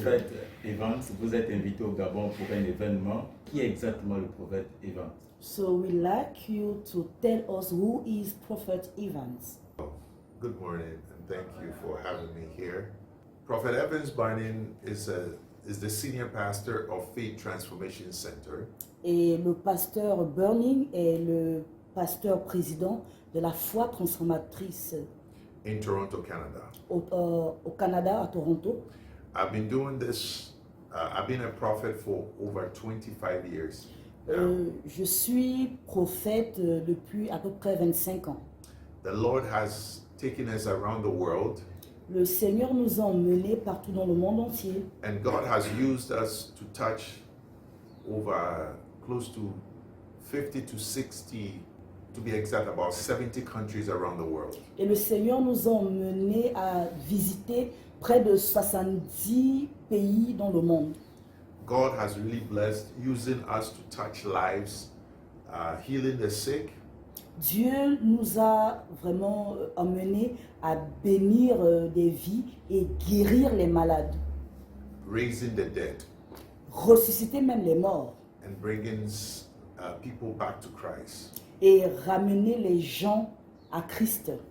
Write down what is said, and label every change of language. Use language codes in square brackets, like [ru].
[fr] Prophète Evans, vous êtes invité au Gabon pour un événement. Qui est exactement le prophète Evans? [en] So we'd like you to tell us who is Prophet Evans. Good morning, and thank you for having me here. Prophet Evans Binding is the senior pastor of Faith Transformation Center. [fr] Et le pasteur Burning est le pasteur président de la foi transformatrice [en] In Toronto, Canada. [fr] au Canada, à Toronto. [en] I've been doing this, I've been a prophet for over 25 years. [fr] Je suis prophète depuis à peu près 25 ans. [en] The Lord has taken us around the world, [fr] Le Seigneur nous a emmenés partout dans le monde entier. [en] and God has used us to touch over close to 50 to 60, to be exact, about 70 countries around the world. [fr] Et le Seigneur nous a emmenés à visiter près de 70 pays dans le monde. [en] God has really blessed using us to touch lives, healing the sick, [fr] Dieu nous a vraiment emmenés à bénir des vies et guérir les malades, [en] raising the dead, [fr] ressusciter même les morts [en] and bringing people back to Christ. [fr] et ramener les gens à Christ.